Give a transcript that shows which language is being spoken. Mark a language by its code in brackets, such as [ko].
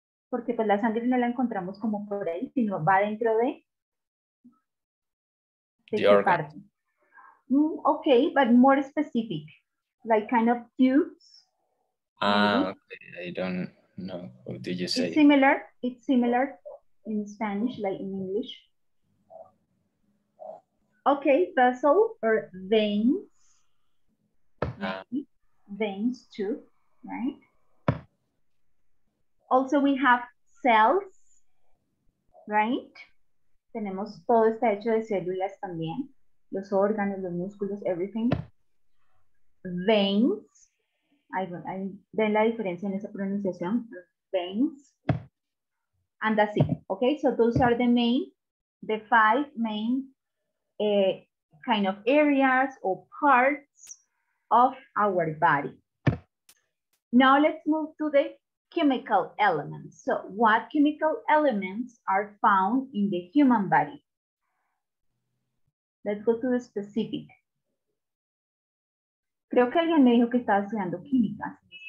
[es] Porque pues la sangre no la encontramos como por ahí, sino va dentro de qué parte. [en] Okay, but more specific, like kind of tubes. Okay, I don't know. What did you say? It's similar in Spanish, like in English. Okay, vessel or veins. Veins too, right? Also we have cells, right? [es] Tenemos todo está hecho de células también. Los órganos, los músculos, [en] everything. Veins. [es] Ven la diferencia en esa pronunciación. [en] Veins. And that's it. Okay, so those are the 5 main kind of areas or parts of our body. Now let's move to the chemical elements. So what chemical elements are found in the human body? Let's go to the specific. [es] Creo que alguien me dijo que estaba estudiando química.